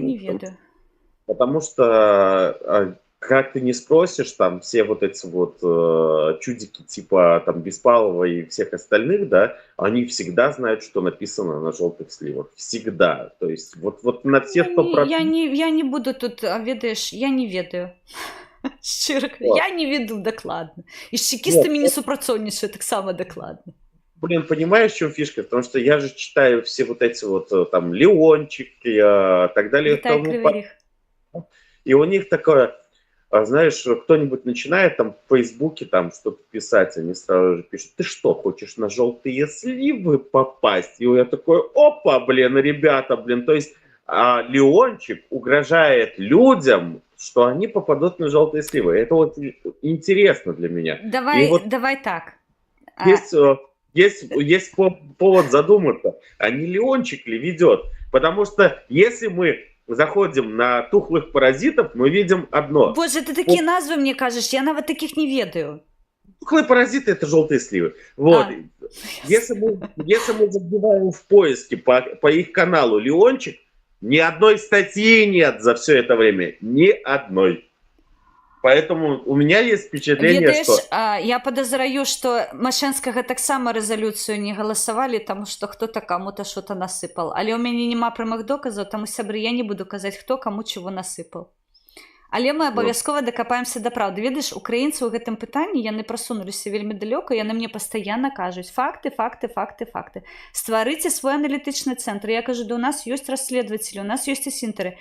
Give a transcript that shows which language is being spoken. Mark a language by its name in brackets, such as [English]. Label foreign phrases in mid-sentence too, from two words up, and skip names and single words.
[Belarusian] Не ведаю. [Russian] Потому что как ты не спросишь, там все вот эти вот чудики типа там Беспалова и всех остальных, да, они всегда знают, что написано на желтых сливах. Всегда. То есть вот на все 100%. [Belarusian] Я не буду тут, ведаеш, я не ведаю. Шчыра, я не веду дакладна. І з чекістамі не супрацоўнічаю таксама дакладна. [Russian] Блин, понимаешь, в чем фишка? Потому что я же читаю все вот эти вот там Леончик и так далее. И у них такое, знаешь, кто-нибудь начинает там в Фейсбуке там что-то писать, они сразу же пишут: ты что, хочешь на желтые сливы попасть? И я такой: опа, блин, ребята, блин. То есть Леончик угрожает людям, что они попадут на желтые сливы. Это вот интересно для меня. Давай так. Есть повод задуматься, а не Леончик ли ведет? Потому что если мы заходим на тухлых паразитов, мы видим одно. [Belarusian] Боже, ты такие назвы мне кажешь, я нават таких не ведаю. [Russian] Тухлые паразиты — это желтые сливы. Вот. Если мы забиваем в поиске по их каналу Леончик, ни одной статьи нет за все это время. Ни одной. Поэтому у меня есть впечатление, ведаешь, что... [Belarusian] я подозраю, что Машэнскага таксама рэзалюцыю не галасавалі, таму што хто-то каму-то [Russian] что-то насыпал. [Belarusian] Але ў мяне няма прамых доказаў, таму, сябры, я не буду казаць, хто каму чего насыпал. Але мы абавязкова дакапаемся да праўды. Ведаеш, украінцы ў гэтым пытанні, яны прасунуліся вельмі далёка, яны мне пастаянна кажуць: факты. Стварыце свой аналітычны цэнтр. Я кажу: да у нас ёсць расследователи, у нас ёсць асінтары.